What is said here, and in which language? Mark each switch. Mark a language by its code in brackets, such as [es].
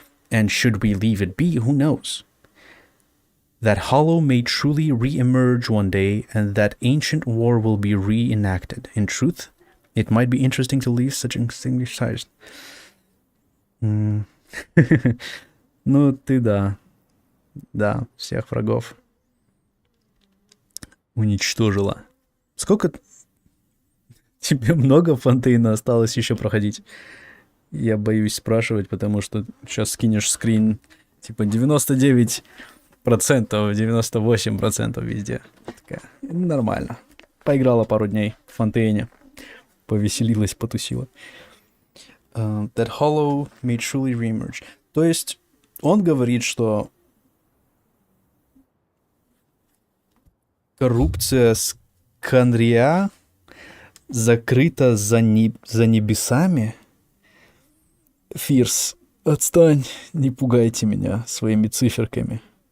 [en] And should we leave it be, who knows? That hollow may truly re-emerge one day, and that ancient war will be reenacted. In truth, it might be interesting to leave such extinguished signs. [ru] Ну, ты да. Да, всех врагов уничтожила. Сколько тебе много Фонтейна осталось еще проходить? Я боюсь спрашивать, потому что сейчас скинешь скрин, типа 99%, 98% везде. Такая, нормально. Поиграла пару дней в Фонтейне. Повеселилась, потусила. [en] That hollow may truly reemerge. [ru] То есть он говорит, что коррупция Канрия закрыта за небесами? Фирс, отстань, не пугайте меня своими циферками.